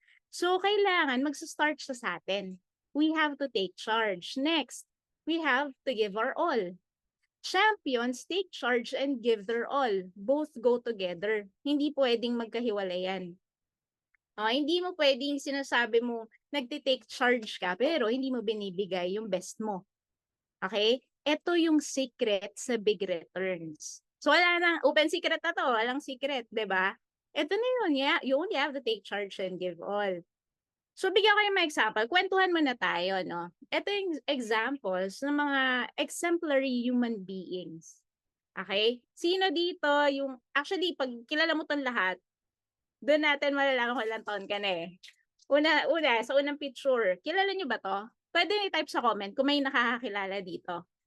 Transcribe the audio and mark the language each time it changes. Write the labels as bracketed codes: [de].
[tl] So kailangan magsa-start siya sa atin. [en] We have to take charge. Next, we have to give our all. Champions take charge and give their all. Both go together. [tl] Hindi pwedeng magkahiwalayan. Hindi mo pwedeng sinasabi mo, nagtitake charge ka, pero hindi mo binibigay yung best mo. Okay? Ito yung secret sa big returns. So wala nang, open secret na to, walang secret, di ba? Ito na yun, yeah. [en] You only have to take charge and give all. [tl] So bigyan ko yung mga example. Kwentuhan muna tayo, no? Ito yung examples ng mga exemplary human beings. Okay? Sino dito yung, actually, pag kilala mo tong lahat, doon natin malalaman kung ilang taon ka na eh. Sa unang picture, kilala nyo ba to? Pwede i-type sa comment kung may nakakakilala dito.